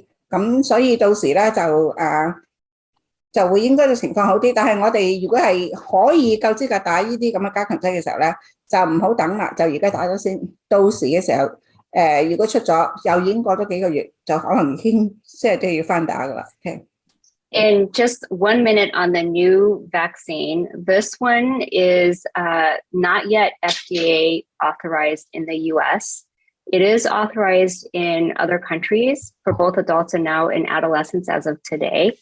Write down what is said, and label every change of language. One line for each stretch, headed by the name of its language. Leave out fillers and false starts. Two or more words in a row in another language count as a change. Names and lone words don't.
Cantonese: 咁所以到時咧就會應該嘅情況好啲。但係我哋如果係可以夠資格打呢啲咁嘅加強劑嘅時候咧，就唔好等啦，就而家打咗先。到時嘅時候如果出咗又已經過咗幾個月，就可能已經即係都要翻打噶啦。Okay.
English: And just 1 minute on the new vaccine. This one is not yet FDA authorized in the US. It is authorized in other countries for both adults and now in adolescents as of today.